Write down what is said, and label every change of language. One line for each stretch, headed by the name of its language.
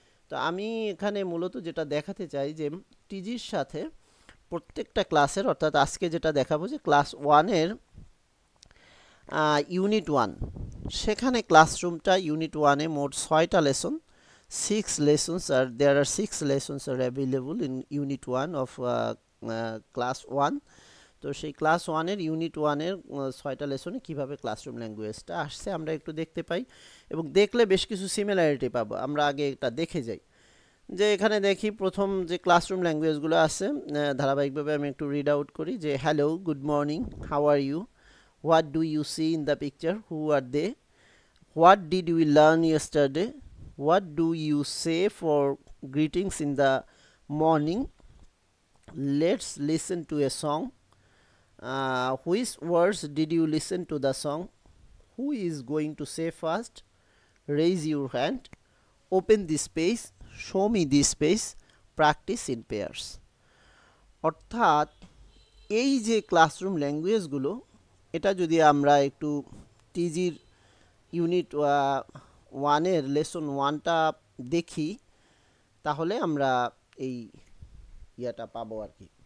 Bangla: তো আমি এখানে মূলত যেটা দেখাতে চাই যে টিজির সাথে প্রত্যেকটা ক্লাসের, অর্থাৎ আজকে যেটা দেখাবো যে ক্লাস ওয়ানের ইউনিট ওয়ান, সেখানে ক্লাসরুমটা ইউনিট ওয়ানে মোট 6টা lesson,
English: 6 lessons are available in unit 1 of class 1.
Bangla: তো সেই ক্লাস ওয়ানের ইউনিট ওয়ানের 6টা লেসনে কীভাবে ক্লাসরুম ল্যাঙ্গুয়েজটা আসছে আমরা একটু দেখতে পাই, এবং দেখলে বেশ কিছু সিমিলারিটি পাবো। আমরা আগে এটা দেখে যাই, যে এখানে দেখি প্রথম যে ক্লাসরুম ল্যাঙ্গুয়েজগুলো আছে, ধারাবাহিকভাবে আমি একটু রিড আউট করি।
English: যে hello, good morning, how are you, what do you see in the picture, who are they, what did you learn yesterday, what do you say for greetings in the morning, let's listen to a song, which words did you listen to the song, who is going to say first, raise your hand, open this space, show me this space, practice in pairs.
Bangla: অর্থাৎ এই যে classroom ল্যাঙ্গুয়েজগুলো, এটা যদি আমরা একটু টিজির unit ওয়ানের lesson ওয়ানটা দেখি, তাহলে আমরা এই ইয়াটা পাবো আর কি।